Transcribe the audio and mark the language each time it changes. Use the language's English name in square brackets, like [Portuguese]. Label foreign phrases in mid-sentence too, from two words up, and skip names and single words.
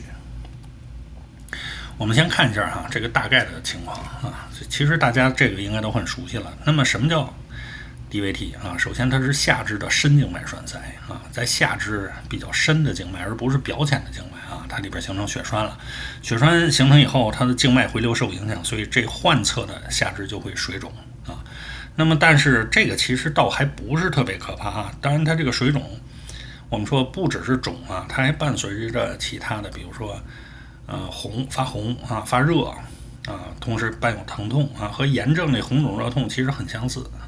[Chinese] 我們先看一下這個大概的情況啊，其實大家這個應該都很熟悉了。那麼什麼叫 DVT 啊？首先它是下肢的深靜脈栓塞啊，在下肢比較深的靜脈，而不是表淺的靜脈啊，它裡邊形成血栓了。血栓形成以後，它的靜脈回流受影響，所以這患側的下肢就會水腫啊。那麼但是這個其實倒還不是特別可怕啊。當然它這個水腫，我們說不只是腫啊，它還伴隨着其他的，比如說發紅啊，發熱啊，同時伴有疼痛啊，和炎症的紅腫熱痛其實很相似啊。